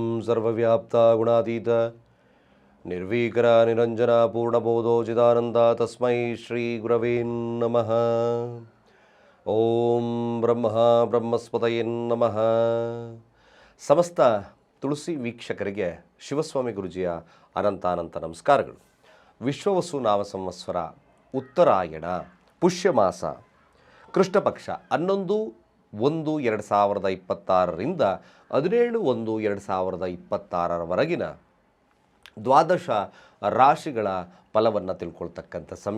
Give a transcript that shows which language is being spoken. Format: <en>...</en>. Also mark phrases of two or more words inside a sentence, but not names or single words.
<sa>ಸರ್ವವ್ಯಾಪ್ತ ಗುಣಾತೀತ ನಿರ್ವೀಕರ ನಿರಂಜನ ಪೂರ್ಣಬೋಧೋಚಿದಾನಂದ ತಸ್ಮೈ ಶ್ರೀ ಗುರವೇ ನಮಃ. ಓಂ ಬ್ರಹ್ಮಸ್ಪತಯೇ ನಮಃ.</sa> <kn>ಸಮಸ್ತ ತುಳಸಿ ವೀಕ್ಷಕರಿಗೆ ಶಿವಸ್ವಾಮಿ ಗುರುಜಿಯ ಅನಂತಾನಂತ ನಮಸ್ಕಾರಗಳು. ವಿಶ್ವವಸು ನಾಮ ಸಂವತ್ಸರ ಉತ್ತರಾಯಣ ಪುಷ್ಯಮಾಸ ಕೃಷ್ಣಪಕ್ಷ 11/1/2026ರಿಂದ 17/1/2026ರವರೆಗಿನ ದ್ವಾದಶ ರಾಶಿಗಳ ಫಲವನ್ನು ತಿಳ್ಕೊಳ್ತಕ್ಕಂಥ ಸಮಯ.</kn>